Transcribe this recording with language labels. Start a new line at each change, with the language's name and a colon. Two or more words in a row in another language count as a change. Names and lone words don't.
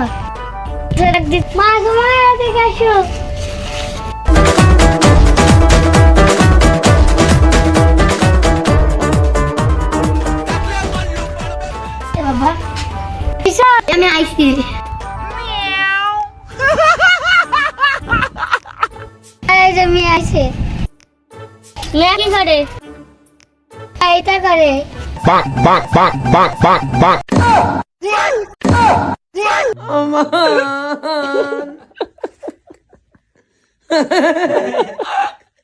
Bangla: মা তোমার এদিকে আসো। বাবা আমি আইসি। মেয়ে আছে, মেয়ে কি করে? এইটা করে। Bonk, bonk, bonk, bonk, bonk, bonk.
English: Oh man.